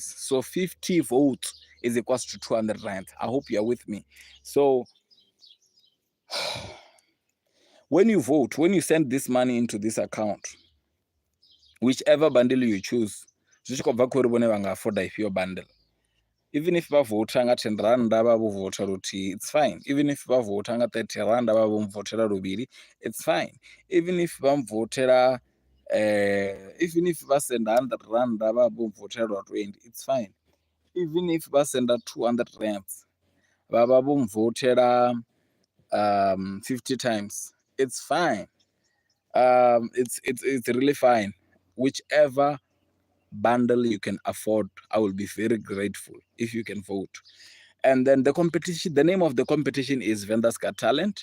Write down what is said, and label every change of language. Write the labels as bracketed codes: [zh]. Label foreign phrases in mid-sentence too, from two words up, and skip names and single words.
[en] So 50 votes is equals to 200 rands. I hope you are with me. So when you vote, when you send this money into this account, whichever bundle you choose, bundle. Even if [ve] vha votha nga 10 randa vha vho votha luthihi, [en] it's fine. Even if [ve] vha votha nga 30 randa vha vho mvotela luvhili, [en] it's fine. Even if [ve] vha mvotela [en] even if [ve] vha senda 100 randa vha vho mvotela lwa 20, [en] it's fine. Even if [ve] vha senda 200 rands vha vha vho mvotela [en] 50 times, it's fine. It's really fine. Whichever bundle you can afford, I will be very grateful if you can vote. And then the competition, the name of the competition is Venda's Got Talent.